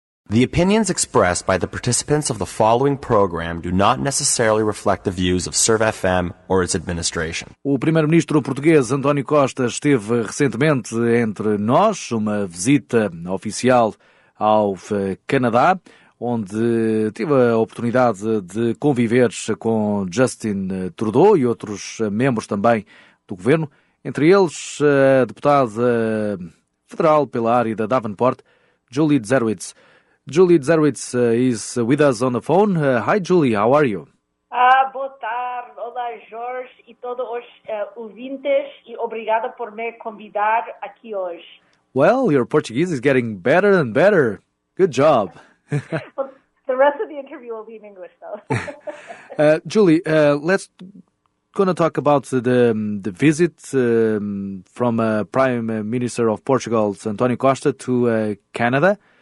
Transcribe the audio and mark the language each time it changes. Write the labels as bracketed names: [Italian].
[English] The opinions expressed by the participants of the following program do not necessarily reflect the views of CIRV FM or its administration. [Portuguese] O Primeiro-Ministro português António Costa esteve recentemente entre nós, uma visita oficial ao Canadá, onde tive a oportunidade de conviver com Justin Trudeau e outros membros também do governo, entre eles a deputada federal pela área da Davenport, Julie Dzerowicz. [English] Julie Dzerowicz is with us on the phone. Hi, Julie. How are you? [Portuguese] Boa tarde. Olá, Jorge e todos os ouvintes, e obrigada por me convidar aqui hoje. [English] Well, your Portuguese is getting better and better. Good job. Well, the rest of the interview will be in English, though. Julie, let's gonna talk about the visit from Prime Minister of Portugal, António Costa, to Canada.